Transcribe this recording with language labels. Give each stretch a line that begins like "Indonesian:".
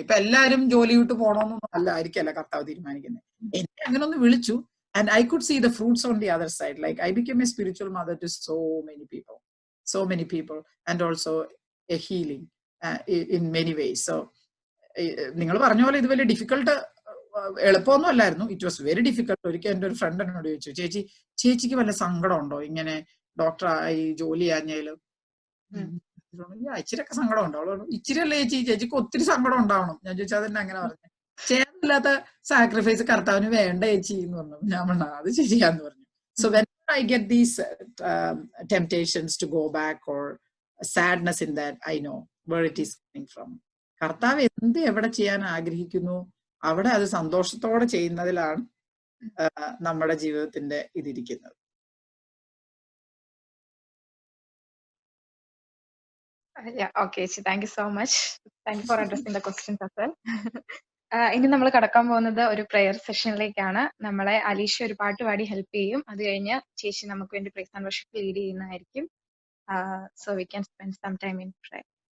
Malayalam: ഇപ്പൊ എല്ലാരും ജോലി വിട്ട് പോകണമെന്നൊന്നും ആയിരിക്കല്ല കർത്താവ് തീരുമാനിക്കുന്നത്. എന്നെ അങ്ങനെ ഒന്ന് വിളിച്ചു,
English: and I could see the fruits on the other side. Like I became a spiritual mother to so many people, and also a healing in many ways.
Malayalam: So നിങ്ങൾ പറഞ്ഞ പോലെ ഇത് വലിയ ഡിഫിക്കൽട്ട് എളുപ്പമൊന്നും അല്ലായിരുന്നു.
English: It was very difficult.
Malayalam: ഒരിക്കൽ എൻ്റെ ഒരു front എന്നോട് ചോദിച്ചു, ചേച്ചിക്ക് വല്ല സങ്കടം ഉണ്ടോ ഇങ്ങനെ ഡോക്ടറായി ജോലി ചെയ്യാഞ്ഞാലും? ഇച്ചിരിയൊക്കെ സങ്കടം ഉണ്ടോ? ഇച്ചിരി അല്ലേ ചേച്ചിക്ക് ഒത്തിരി സങ്കടം ഉണ്ടാവണം. ഞാൻ ചോദിച്ചാൽ അതന്നെ അങ്ങനെ പറഞ്ഞു. ചെയ്യാനില്ലാത്ത സാക്രിഫൈസ് കർത്താവിന് വേണ്ട ചേച്ചി എന്ന് പറഞ്ഞു. ഞാൻ പറഞ്ഞു അത് ശരിയാന്ന് പറഞ്ഞു.
English: So when I get these temptations to go back or sadness in that, I know where it is coming from.
Malayalam: കർത്താവ് എന്ത് എവിടെ ചെയ്യാൻ ആഗ്രഹിക്കുന്നു അവിടെ അത് സന്തോഷത്തോടെ ചെയ്യുന്നതിലാണ് നമ്മുടെ ജീവിതത്തിന്റെ ഇതിരിക്കുന്നത്.
English: Okay, thank you so much. Thank you for addressing the questions as well.
Malayalam: ഇനി നമ്മൾ കടക്കാൻ പോകുന്നത് ഒരു പ്രെയർ സെഷനിലേക്കാണ്. നമ്മളെ അലീഷ ഒരു പാട്ട് പാടി ഹെൽപ്പ് ചെയ്യും. അത് കഴിഞ്ഞ് ചേച്ചി നമുക്ക് വേണ്ടി പ്രൈസ് ആൻഡ് വർഷിപ്പ് ലീഡ് ചെയ്യുന്നതായിരിക്കും.
English: So we can spend some time in prayer.